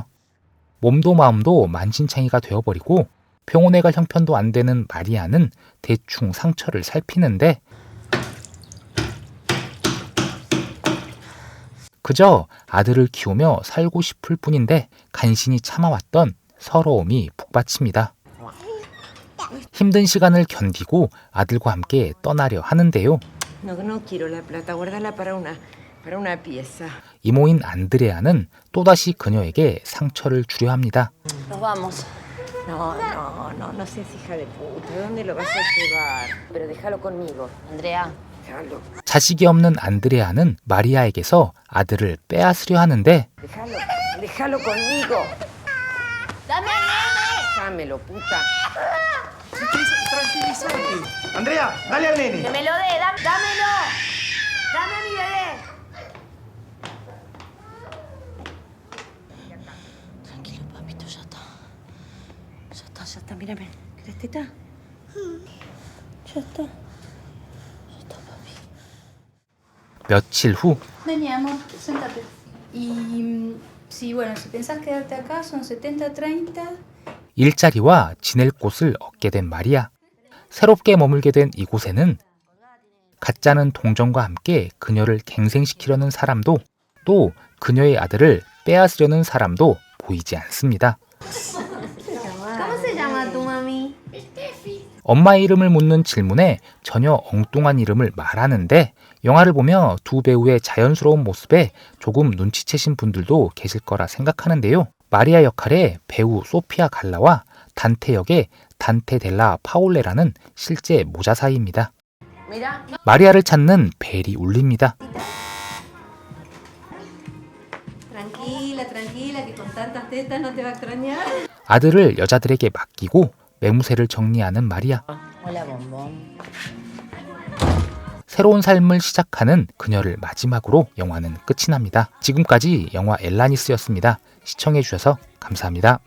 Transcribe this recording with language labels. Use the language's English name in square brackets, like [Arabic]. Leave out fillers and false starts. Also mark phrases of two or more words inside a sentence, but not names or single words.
[Korean] 몸도 마음도 만신창이가 되어버리고 병원에 갈 형편도 안 되는 마리아는 대충 상처를 살피는데 그저 아들을 키우며 살고 싶을 뿐인데 간신히 참아왔던 서러움이 북받칩니다. 힘든 시간을 견디고 아들과 함께 떠나려 하는데요. [Spanish] No quiero la plata, guárdala para una pieza. [Korean] 이모인 안드레아는 또다시 그녀에게 상처를 주려 합니다. [Spanish] Nos vamos. No seas hija de puta. ¿Dónde lo vas a llevar? Pero déjalo conmigo. Andrea, Déjalo. [Korean] 자식이 없는 안드레아는 마리아에게서 아들을 빼앗으려 하는데 [Spanish] Déjalo conmigo. ¡dame al nene! Dámelo, puta. Tranquilízate. Andrea, dale al ¡Que nene. me lo dé! ¡Dámelo! ¡Dame a mi bebé! Tranquilo, papito, ya está. Ya está, mírame. ¿Querés teta? Ya está. [Korean] 며칠 후 [Spanish] Vení, amor, sentate. Y sí, bueno, si pensás quedarte acá, son 70-30. [Korean] 일자리와 지낼 곳을 얻게 된 마리아. 새롭게 머물게 된 이곳에는 가짜는 동정과 함께 그녀를 갱생시키려는 사람도 또 그녀의 아들을 빼앗으려는 사람도 보이지 않습니다. [Spanish] ¿Cómo se llama tu mami? [Korean] 엄마의 이름을 묻는 질문에 전혀 엉뚱한 이름을 말하는데 영화를 보며 두 배우의 자연스러운 모습에 조금 눈치채신 분들도 계실 거라 생각하는데요. 마리아 역할의 배우 소피아 갈라와 단테 역의 단테 델라 파올레라는 실제 모자 사이입니다. [Spanish] Mira, [Korean] 마리아를 찾는 벨이 울립니다. [Spanish] Tranquila, que con tantas tetas no te va a extrañar. [Korean] 아들을 여자들에게 맡기고 매무새를 정리하는 마리아. [Spanish] hola, bombón. [Korean] 새로운 삶을 시작하는 그녀를 마지막으로 영화는 끝이 납니다. 지금까지 영화 엘라니스였습니다. 시청해주셔서 감사합니다.